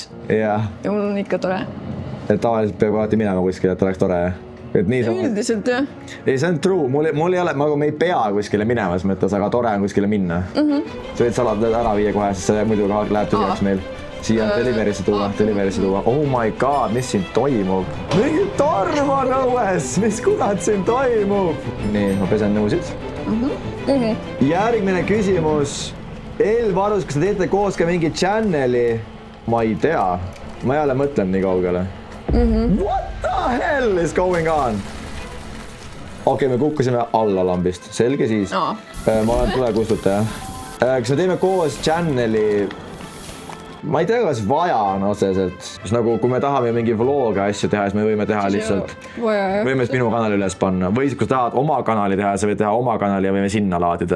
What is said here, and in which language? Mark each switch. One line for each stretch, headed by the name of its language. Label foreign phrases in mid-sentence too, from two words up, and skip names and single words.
Estonian: Ja mul on ikka tore. Et tavaliselt peab alati minema kuskile, et oleks tore. Üldiselt jah. Ei, see on true. Mul ei ole, me ei pea kuskile minema, mõttes, aga tore on kuskile minna. Sa võid salad ära viia kohe, sest see muidu läheb tühjaks meil. Siia on deliverisse tuua.
English: Oh my god,
Estonian: mis siin toimub? Mingi torm on õues! Mis kurat siin toimub? Nii, ma pesen nõusid. Järgmine küsimus. Elvarus, kas te teete koos ka mingi channeli? Ma ei tea. Ma ei ole mõtlenud nii kaugele.
English: What the hell is going on?
Estonian: Okei, me kukkusime alla lambist. Selge siis. Ma olen tulekustutaja. Kas me teeme koos channeli? Ma ei tea, kas vaja on otseselt. Nagu, kui me tahame mingi vlog'e asju teha, siis me võime teha lihtsalt. Võime minu kanali üles panna. Või kui sa tahad oma kanali teha, sa võid teha oma kanali ja võime sinna laadida.